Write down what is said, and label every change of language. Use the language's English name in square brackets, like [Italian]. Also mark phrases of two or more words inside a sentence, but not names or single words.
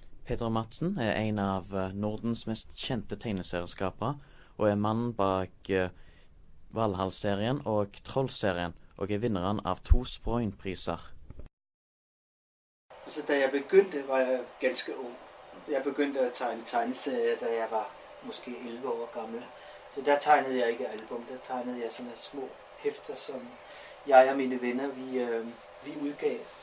[Norwegian] Peter Madsen er en av Nordens mest kjente tegneserieskapere, og er mannen bak Valhall-serien og Troll-serien, og er vinneren av 2 Sproin-priser. [Danish] Altså, da jeg begyndte, var jeg ganske ung. Jeg begyndte at tegne tegneserier, da jeg var måske 11 år gammel. Så der tegnede jeg ikke album, der tegnede jeg sådan små hæfter, som jeg og mine venner, vi udgav.